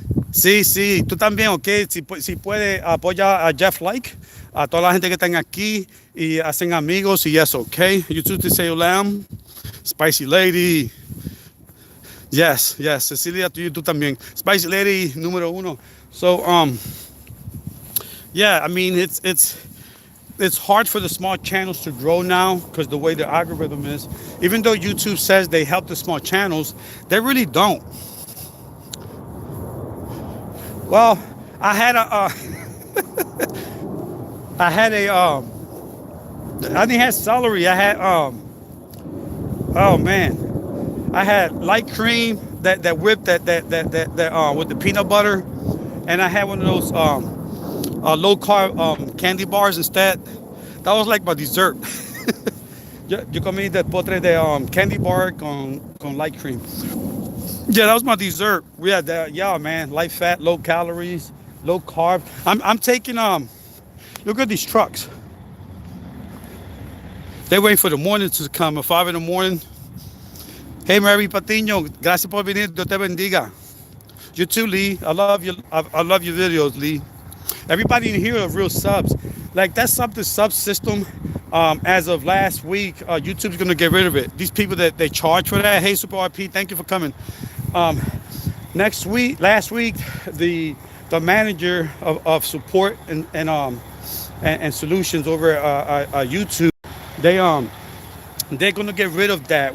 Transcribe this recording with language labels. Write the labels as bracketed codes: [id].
[es] Sí, tú también, okay? Si puede, apoya a Jeff Like. A toda la gente que están aquí y hacen amigos y eso, okay? [en] YouTube te say lamb, Spicy Lady. Yes, yes. Cecilia, to you too también. [es] Spicy Lady número uno. [en] So, yeah, I mean, it's hard for the small channels to grow now because the way the algorithm is. Even though YouTube says they help the small channels, they really don't. Well, I had a, I had a, I didn't have celery. I had, oh man, I had light cream that whipped that with the peanut butter, and I had one of those low carb candy bars instead. That was like my dessert. [es] Yo comí de postre de [en] candy bar con light cream. Yeah, that was my dessert. We had that. Yeah, man, light fat, low calories, low carb. I'm taking Look at these trucks. They're waiting for the morning to come at 5 in the morning. Hey, Mary Patiño, [es] gracias por venir. Dios te bendiga. [en] You too, Lee. I love you. I love your videos, Lee. Everybody in here are real subs. Like that sub system, as of last week, YouTube's gonna get rid of it. These people that they charge for that. Hey, Super RP, thank you for coming. Last week, the manager of support and solutions over YouTube, they're gonna get rid of that.